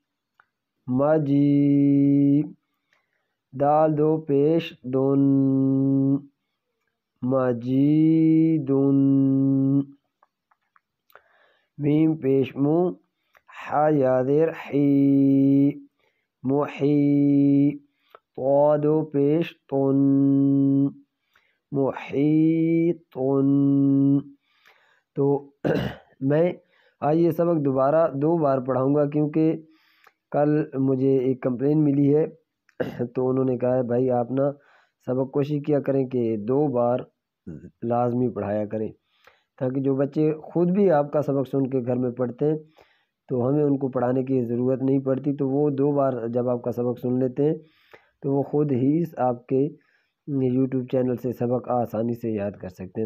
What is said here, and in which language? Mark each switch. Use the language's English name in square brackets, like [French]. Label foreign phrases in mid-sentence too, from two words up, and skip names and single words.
[Urdu] مجی، دال دو پیش دن، مجیدن، میم پیش مو، حا یا زیر حی، محی، طا دو پیش طن، محیطن۔ تو میں آج یہ سبق دوبارہ 2 بار پڑھاؤں گا، کیونکہ کل مجھے ایک کمپلین ملی ہے، تو انہوں نے کہا ہے بھائی آپ نا سبق کوشش کیا کریں کہ 2 بار لازمی پڑھایا کریں، تاکہ جو بچے خود بھی آپ کا سبق سن کے گھر میں پڑھتے ہیں تو ہمیں ان کو پڑھانے کی ضرورت نہیں پڑتی، تو وہ 2 بار جب آپ کا سبق سن لیتے ہیں تو وہ خود ہی آپ کے یوٹیوب چینل سے سبق آسانی سے یاد کر سکتے ہیں۔